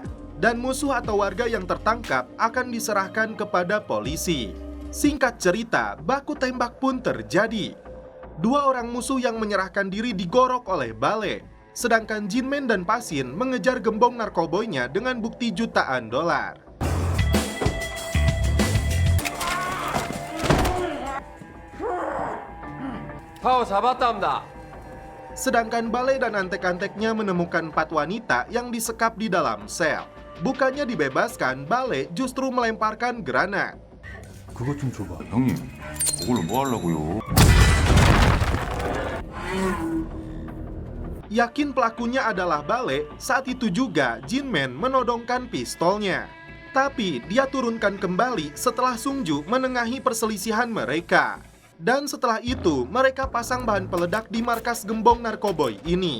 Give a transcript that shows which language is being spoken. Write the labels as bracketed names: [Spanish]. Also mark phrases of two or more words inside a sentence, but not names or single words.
[Indonesian] Dan musuh atau warga yang tertangkap akan diserahkan kepada polisi. Singkat cerita, baku tembak pun terjadi. 2 orang musuh yang menyerahkan diri digorok oleh Bale. Sedangkan Jinmen dan Pasin mengejar gembong narkoboynya dengan bukti jutaan dolar. [Korean] 파워 잡았답니다. [Indonesian] Sedangkan Bale dan antek-anteknya menemukan 4 wanita yang disekap di dalam sel. Bukannya dibebaskan, Bale justru melemparkan granat. [Korean] 그것 좀 줘봐. 형님, 그걸로 뭐 하려고요? [Indonesian] Yakin pelakunya adalah Bale, saat itu juga Jinmen menodongkan pistolnya. Tapi dia turunkan kembali setelah Sungju menengahi perselisihan mereka. Dan setelah itu, mereka pasang bahan peledak di markas gembong narkoboy ini.